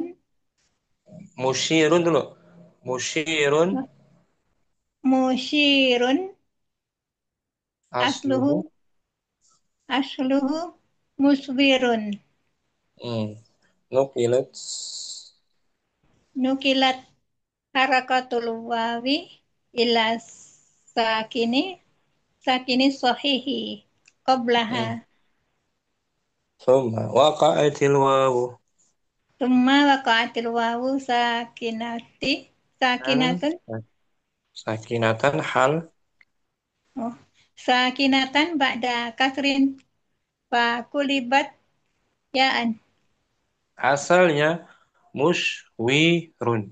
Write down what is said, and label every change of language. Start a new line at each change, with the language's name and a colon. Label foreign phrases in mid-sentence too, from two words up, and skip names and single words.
Arabic: مشير dulu مشير مشير أصله أصله أصله مشور. hmm. نقلت نقلت حركة الواو إلى ساكن ساكن صحيح قبلها. hmm. ثم وقعت الواو ثم وقعت الواو ساكنة أن ساكنة. ساكنة هل Oh, ساكنة بعد كسر فقلبت ياء.
Indonesian: asalnya musywirun